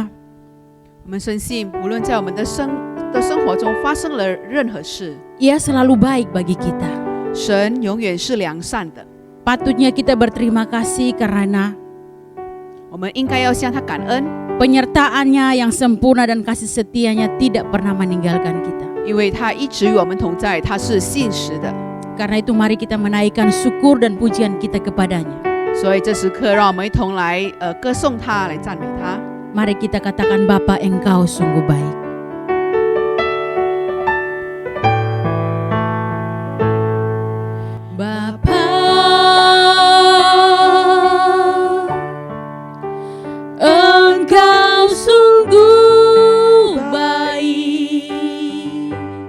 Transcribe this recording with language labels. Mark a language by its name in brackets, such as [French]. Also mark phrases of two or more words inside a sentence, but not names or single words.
[Chinese] 我们深信，无论在我们的生活中发生了任何事， [Indonesian] Ia selalu baik bagi kita. [Chinese] 神永远是良善的。 [Indonesian] Patutnya kita berterima kasih karena [Chinese] 我们应该要向他感恩， [Indonesian] penyertaannya yang sempurna dan kasih setianya tidak pernah meninggalkan kita. [Chinese] 因为他一直与我们同在，他是信实的。 [Indonesian] Karena itu mari kita menaikkan syukur dan pujian kita kepadanya. [Chinese] 所以这时刻，让我们一同来歌颂他，来赞美他。 [Indonesian] Mari kita katakan Bapa, Engkau sungguh baik. Bapa, Engkau sungguh baik.